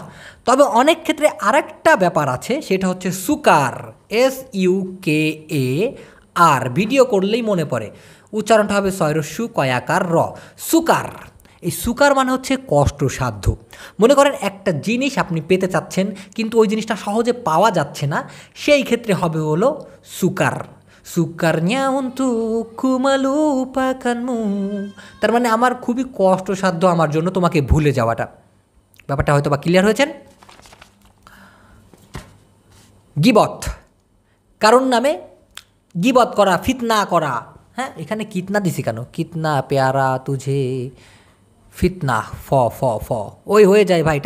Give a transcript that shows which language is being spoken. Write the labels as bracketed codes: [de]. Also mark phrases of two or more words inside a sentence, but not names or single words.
[bn] তবে অনেক ক্ষেত্রে আরেকটা ব্যাপার আছে, সেটা হচ্ছে সুকার, SUKAR। ভিডিও করলেই মনে পড়ে, উচ্চারণটা হবে সয়রস্যু কয়াকার র, সুকার। এই সুকার মানে হচ্ছে কষ্টসাধ্য। মনে করেন একটা জিনিস আপনি পেতে চাচ্ছেন কিন্তু ওই জিনিসটা সহজে পাওয়া যাচ্ছে না, সেই ক্ষেত্রে হবে হলো সুকার। [ms] সুকারnya untukku melupakanmu, [bn] তার মানে আমার খুবই কষ্টসাধ্য আমার জন্য তোমাকে ভুলে যাওয়াটা। ব্যাপারটা হয়তো বা ক্লিয়ার হয়েছেন। গিবত, কারণ নামে গিবত করা, ফিতনা করা। হ্যাঁ, এখানে কিতনা দিছি কেন? [hi] कितना प्यारा तुझे [bn] ফিতনা, ফ ফ ফ ওই হয়ে যায় ভাই।